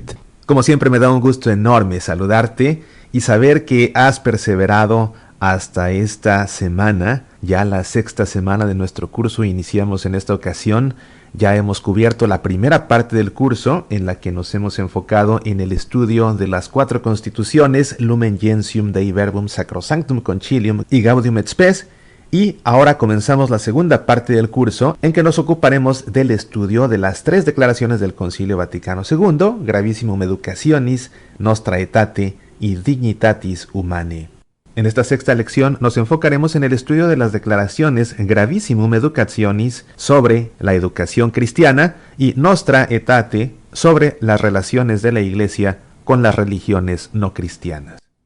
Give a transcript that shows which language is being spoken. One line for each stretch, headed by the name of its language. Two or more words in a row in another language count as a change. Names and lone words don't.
Spanish: Como siempre, me da un gusto enorme saludarte y saber que has perseverado hasta esta semana, ya la sexta semana de nuestro curso. Iniciamos en esta ocasión. Ya hemos cubierto la primera parte del curso, en la que nos hemos enfocado en el estudio de las 4 constituciones, Lumen Gentium Dei Verbum Sacrosanctum Concilium y Gaudium et Spes, y ahora comenzamos la segunda parte del curso, en que nos ocuparemos del estudio de las 3 declaraciones del Concilio Vaticano II, Gravissimum Educationis, Nostra Aetate y Dignitatis Humanae. En esta sexta lección nos enfocaremos en el estudio de las declaraciones Gravissimum Educationis sobre la educación cristiana y Nostra Aetate sobre las relaciones de la Iglesia con las religiones no cristianas.